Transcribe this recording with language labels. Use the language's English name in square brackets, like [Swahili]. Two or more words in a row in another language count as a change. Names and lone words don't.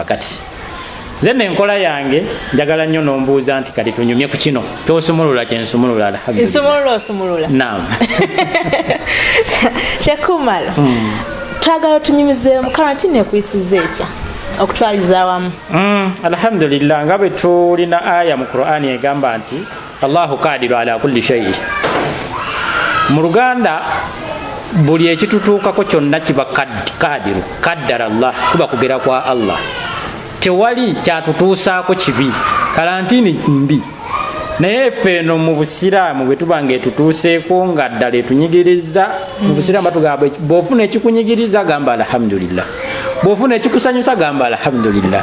[Ganda] Kati nze n'enkola yange njagala nnyo n'ombuuza nti kati tunyumye ku kino kyosumulula kyensumulula. Osumulula. Naam. Sheikh Umar, twagala tunyumize mu quarantine ekuyisiza etya okutwaliza awamu? Alhamdulillah nga bwe tulina aya mu Qur'ani egamba nti [Arabic] الله قادر على كل شيء. [Ganda] Mu Luganda buli ekitutuukako kyonna kiba kadiru, [Arabic] قدر الله, [Ganda] kuba kugera kwa Allah. Tewali kyatutuusaako kibi, karantini mbi. Naye ffe eno mu Busiraamu bwe tuba ng'etutuuseeko nga ddala etunyigiriza mu Busiraamu batugamba bw'ofuna ekikunyigiriza gamba alhamdulillah, bw'ofuna ekikusanyusa gamba alhamdulillah.